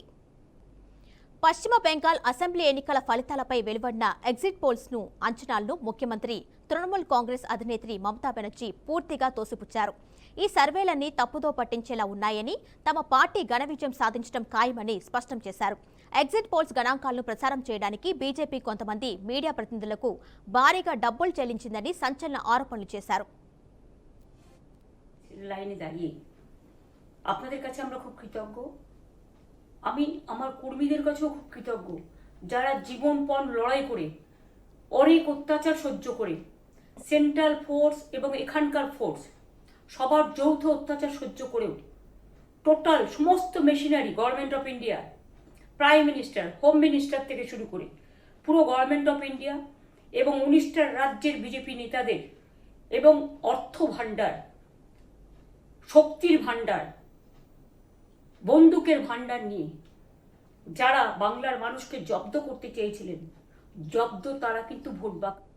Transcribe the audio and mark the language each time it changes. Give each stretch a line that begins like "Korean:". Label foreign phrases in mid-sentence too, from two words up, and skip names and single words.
Telugu: పశ్చిమ బెంగాల్ అసెంబ్లీ ఎన్నికల ఫలితాలపై వెలువడిన
English: exit polls
Telugu: అంచనాలను ముఖ్యమంత్రి, తృణమూల్ కాంగ్రెస్ అధినేత్రి మమతా బెనర్జీ పూర్తిగా తోసిపుచ్చారు. ఈ సర్వేలన్నీ తప్పుదో పట్టించేలా ఉన్నాయని, తమ పార్టీ ఘన విజయం సాధించడం ఖాయమని స్పష్టం చేశారు.
English: exit polls
Telugu: గణాంకాలను ప్రచారం చేయడానికి బీజేపీ కొంతమంది మీడియా ప్రతినిధులకు భారీగా డబ్బులు చెల్లించిందని సంచలన ఆరోపణలు చేశారు.
Bangla: লাইনে দাঁড়িয়ে আপনাদের কাছে আমরা খুব কৃতজ্ঞ। আমি আমার কর্মীদের কাছেও খুব কৃতজ্ঞ, যারা জীবনপণ লড়াই করে অনেক অত্যাচার সহ্য করে
English: central force
Bangla: এবং এখানকার ফোর্স সবার যৌথ অত্যাচার সহ্য করেও টোটাল সমস্ত মেশিনারি
English: Government of India, Prime Minister, Home Minister
Bangla: থেকে শুরু করে পুরো
English: Government of India
Bangla: এবং 19টা রাজ্যের বিজেপি নেতাদের এবং অর্থ ভাণ্ডার, শক্তির ভান্ডার, বন্দুকের ভান্ডার নিয়ে যারা বাংলার মানুষকে জব্দ করতে চেয়েছিলেন, জব্দ তারা কিন্তু ভোট বাক।